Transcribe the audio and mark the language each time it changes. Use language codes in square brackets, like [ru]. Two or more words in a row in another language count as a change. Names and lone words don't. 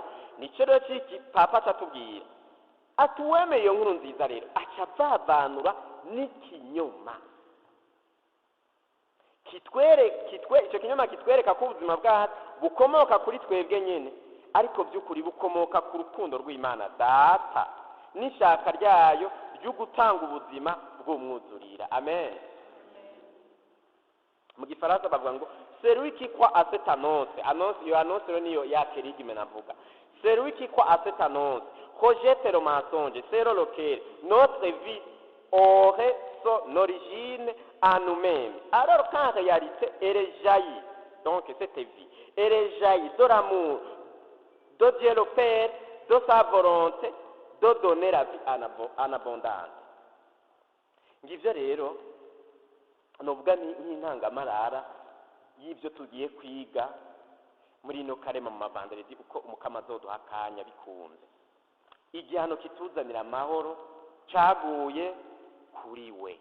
[rn] Nicyo rero cy'iki papa atubwira ati uwemeye iyo nkuru nziza rero aca avavanura n'ikinyoma icyo kinyoma kitwereka ko ubuzima bwacu bukomoka kuri twebwe nyine, ariko by'ukuri bukomoka ku rukundo rw'Imana Data n'ishaka ryayo ryo gutanga ubuzima bw'umwuzurira. Amen. Mu gifaransa bavuga ngo [fr] celui qui croit à cette annonce, [rn] iyo annonce rero niyo ya kerigme navuga. [fr] Celui qui croit à cette annonce rejette le mensonge selon lequel notre vie aurait son origine en nous-mêmes. Alors qu'en réalité, elle jaillit, donc cette vie, elle jaillit de l'amour de Dieu le Père, de sa volonté de donner la vie en abondance. [rn] Ngivyo rero novuga n'intangamarara y'ibyo tugiye kwiga muri ino karema mu mavanderedi, uko umukama azoduha akanya bikunze. Igihano kituzanira amahoro caguye kuri we.